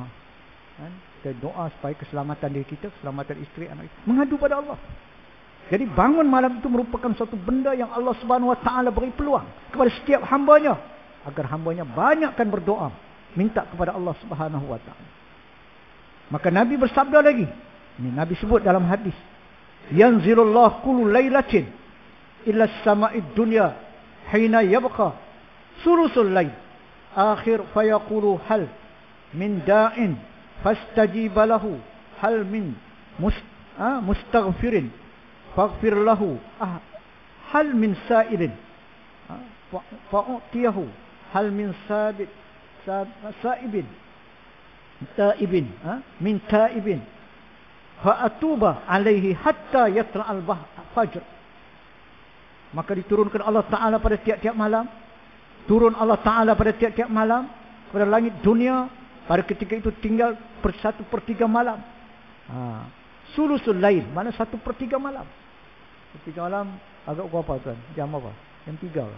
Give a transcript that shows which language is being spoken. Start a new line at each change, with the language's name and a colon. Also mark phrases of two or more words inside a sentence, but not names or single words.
Malay: Kita doa supaya keselamatan diri kita, keselamatan isteri, anak kita. Mengadu pada Allah. Jadi bangun malam itu merupakan suatu benda yang
Arabic: الله سبحانه وتعالى
Malay: beri peluang kepada setiap hambanya, agar hambanya banyakkan berdoa, minta kepada
Arabic: الله سبحانه وتعالى.
Malay: Maka Nabi bersabda lagi, ini Nabi sebut dalam hadis,
Arabic: ينزل الله كل ليلة إلى السماء الدنيا حين يبقى ثلث الليل الآخر فيقول هل من داع فأستجيب له هل من مستغفر فأغفر له هل من سائل فأعطيه هل من سائب تائب من تائب فأتوب عليه حتى يطلع الفجر.
Malay: Maka diturunkan Allah Ta'ala pada tiap-tiap malam, turun Allah Ta'ala pada tiap-tiap malam pada langit dunia. Pada ketika itu tinggal 1/3 malam.
Arabic: ثلث الليل,
Malay: mana 1/3 malam. 1/3 malam agak berapa tuan? Jam apa? Jam 3 lah.